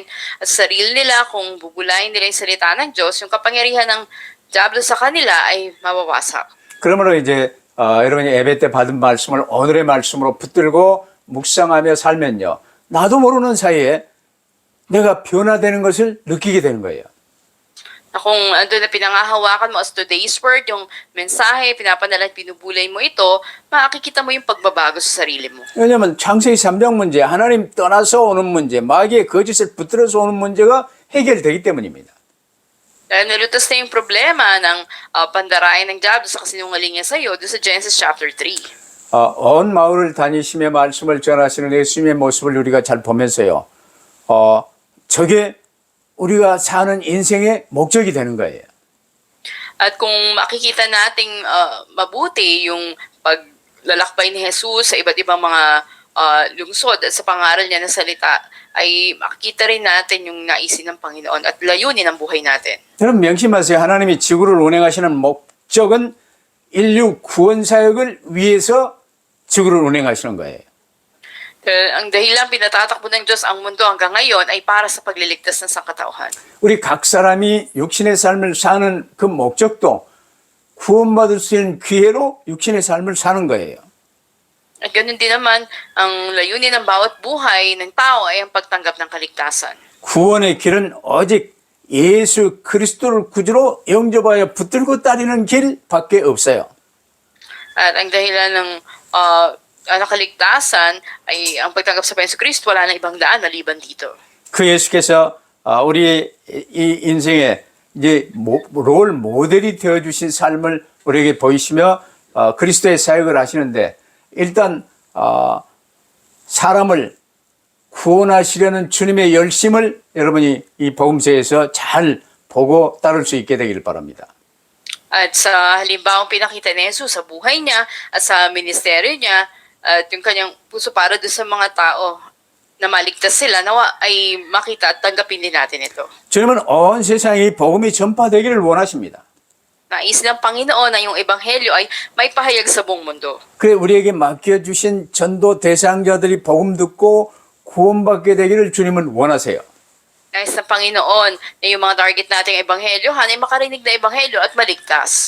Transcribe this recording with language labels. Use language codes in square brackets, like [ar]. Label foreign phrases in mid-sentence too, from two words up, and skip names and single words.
[tl] At sa sarili nila, kung bubulayin nila yung salita ng Diyos, yung kapangyarihan ng Diablo sa kanila ay mawawasak. [ko] 그러므로 이제 여러분이 예배 때 받은 말씀을 오늘의 말씀으로 붙들고 묵상하며 살면요. 나도 모르는 사이에 내가 변화되는 것을 느끼게 되는 거예요. [tl] Na kung andun na pinangahawakan mo [en] as today's word, [tl] yung mensahe, pinapadala at binubulay mo ito, makikita mo yung pagbabago sa sarili mo. [ko] 왜냐하면 창세기 3장 문제, 하나님 떠나서 오는 문제, 마귀의 거짓을 붙들어서 오는 문제가 해결되기 때문입니다. [tl] Dahil nalutas na yung problema ng pandarayan ng Diablo sa kasinungaling niya sa iyo doon sa Genesis chapter 3. [ko] 온 마을을 다니시며 말씀을 전하시는 예수님의 모습을 우리가 잘 보면서요. 저게 우리가 사는 인생의 목적이 되는 거예요. [tl] At kung makikita nating mabuti yung paglalakbay ni Jesus sa iba't ibang mga lungsod at sa pangaral niya na salita, ay makikita rin natin yung naisin ng Panginoon at layunin ng buhay natin. [ko] 여러분 명심하세요. 하나님이 지구를 운행하시는 목적은 인류 구원 사역을 위해서 지구를 운행하시는 거예요. [tl] Ang dahilan pinatatakbo ng Diyos ang mundo hanggang ngayon ay para sa pagliligtas ng sangkatauhan. [ko] 우리 각 사람이 육신의 삶을 사는 그 목적도 구원받을 수 있는 기회로 육신의 삶을 사는 거예요. [tl] At ganun din naman, ang layunin ng bawat buhay ng tao ay ang pagtanggap ng kaligtasan. [ko] 구원의 길은 오직 예수 그리스도를 구주로 영접하여 붙들고 따르는 길밖에 없어요. [tl] At ang dahilan ng kaligtasan ay ang pagtanggap sa Yesu Cristo, wala na ibang daan maliban dito. [ko] 그 예수께서 우리의 이 인생에 이제 롤 모델이 되어 주신 삶을 우리에게 보이시며 그리스도의 사역을 하시는데 일단 사람을 구원하시려는 주님의 열심을 여러분이 이 복음서에서 잘 보고 따를 수 있게 되기를 바랍니다. [tl] At sa halimbawang pinakita ni Jesus sa buhay niya at sa ministeryo niya at yung kanyang puso para doon sa mga tao na maligtas sila, nawa ay makita at tanggapin din natin ito. [ko] 주님은 온 세상에 이 복음이 전파되기를 원하십니다. [tl] Nais ng Panginoon na yung ebanghelyo ay may pahayag sa buong mundo. [ko] 그래 우리에게 맡겨주신 전도 대상자들이 복음 듣고 구원받게 되기를 주님은 원하세요. [tl] Nais ng Panginoon na yung mga target nating ebanghelyohan ay makarinig na ebanghelyo at maligtas.